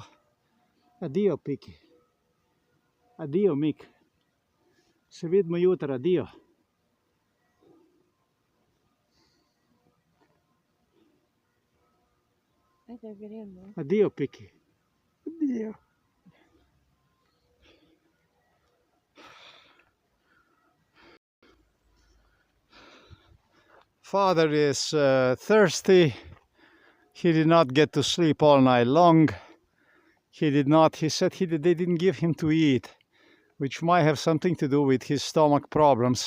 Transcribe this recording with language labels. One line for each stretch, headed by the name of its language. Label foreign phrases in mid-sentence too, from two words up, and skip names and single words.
Slovenian: Addio, Piki. Addio, Mik. Se vidimo jutra, addio. Ajde gremo. Addio, Piki. Addio.
English: Father is thirsty. He did not get to sleep all night long. He said they didn't give him to eat, which might have something to do with his stomach problems.